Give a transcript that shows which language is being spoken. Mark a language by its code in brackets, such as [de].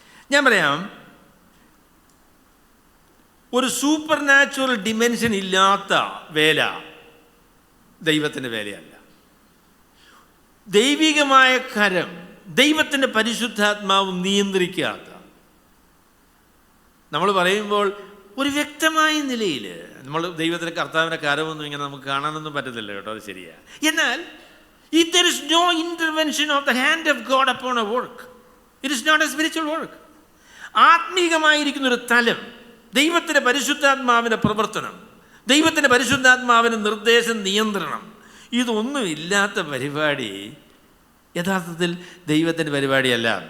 [ml] ഞാൻ പറയാം, ഒരു സൂപ്പർ നാച്ചുറൽ ഡിമെൻഷൻ ഇല്ലാത്ത വേല ദൈവത്തിൻ്റെ വേലയല്ല. ദൈവികമായ കരം, ദൈവത്തിൻ്റെ പരിശുദ്ധാത്മാവ് നിയന്ത്രിക്കാത്ത, നമ്മൾ പറയുമ്പോൾ ഒരു വ്യക്തമായ നിലയിൽ നമ്മൾ ദൈവത്തിൻ്റെ കർത്താവിൻ്റെ കരമൊന്നും ഇങ്ങനെ നമുക്ക് കാണാനൊന്നും പറ്റത്തില്ല കേട്ടോ, അത് ശരിയാണ്. എന്നാൽ [en] if there is no intervention of the hand of God upon a work, it is not a spiritual work. [ml] ആത്മീകമായിരിക്കുന്നൊരു തലം, ദൈവത്തിൻ്റെ പരിശുദ്ധാത്മാവിൻ്റെ പ്രവർത്തനം, ദൈവത്തിൻ്റെ പരിശുദ്ധാത്മാവിൻ്റെ നിർദ്ദേശം, നിയന്ത്രണം, ഇതൊന്നും ഇല്ലാത്ത പരിപാടി യഥാർത്ഥത്തിൽ ദൈവത്തിൻ്റെ പരിപാടിയല്ല.